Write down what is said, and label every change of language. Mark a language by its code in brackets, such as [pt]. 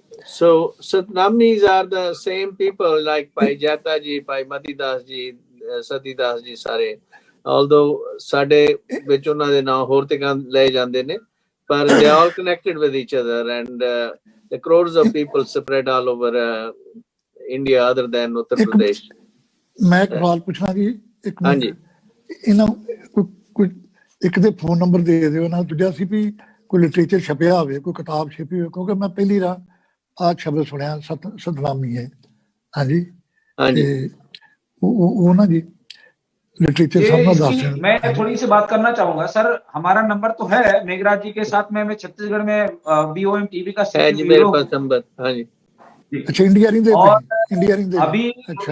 [en] So Satnamis are the same people like Bhai Jata ji, Bhai Matidas ji, Satidas ji ਸਾਰੇ, although [pa] ਸਾਡੇ ਵਿੱਚ ਉਹਨਾਂ ਦੇ ਨਾਂ ਹੋਰ ਤੇ ਲਏ ਜਾਂਦੇ ਨੇ, [en] ਪਰ they are all connected with each other and the crores of people spread all over India other than Uttar Pradesh. [pa] ਮੈਂ ਇੱਕ ਸਵਾਲ ਪੁੱਛਣਾ ਜੀ, ਇੱਕ हाँ जी, ਇਹਨਾਂ ਕੋਈ ਇੱਕ ਦੇ ਫੋਨ ਨੰਬਰ ਦੇ ਦਿਓ ਨਾ, ਦੂਜਾ ਸੀ ਵੀ ਕੋਈ ਲਿਟਰੇਚਰ ਛਪਿਆ ਹੋਵੇ, ਕੋਈ ਕਿਤਾਬ ਛਪੀ ਹੋਵੇ, ਕਿਉਂਕਿ ਮੈਂ ਪਹਿਲੀ ਵਾਰ ਆਹ ਸ਼ਬਦ ਸੁਣਿਆ ਸਤਨਾਮੀ है। हाँ जी, हाँ जी, वो ना जी लिटरेचर सामने दस दें। [hi] मैं थोड़ी सी बात करना चाहूंगा सर। हमारा नंबर तो है मेघराज जी के साथ में, मैं छत्तीसगढ़ में BOM TV का है जी मेरे पास नंबर। हाँ जी, अच्छा, इंडिया नहीं देते? और इंडिया नहीं देते? अभी अच्छा,